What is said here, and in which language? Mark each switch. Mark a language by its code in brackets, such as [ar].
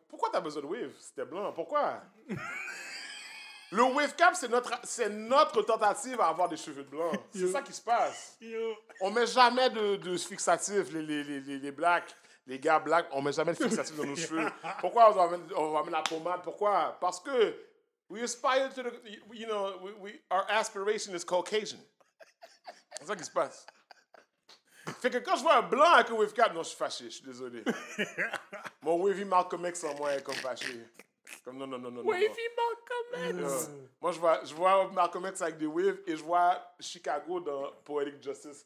[fr] Pourquoi t'as besoin de wave si t'es blanc? Pourquoi? Le wave cap, c'est notre tentative à avoir des cheveux blancs. C'est ça qui se passe. Yo. On met jamais de fixatif, les blacks. Les gars blacks, on met jamais de fixatif dans nos cheveux. Pourquoi on va mettre la pommade? Pourquoi? Parce que [en] we aspire to the, you know, our aspiration is Caucasian. [fr] C'est ça qui se passe. Fait que quand je vois un blanc avec un wave cap, non, je suis fâché, je suis désolé. Mon wavy Malcolm X en moi est comme fâché. Comme non. [en] Wavy Malcolm X! [fr] Moi, je vois Malcolm X avec des waves et je vois Chicago dans Poetic Justice.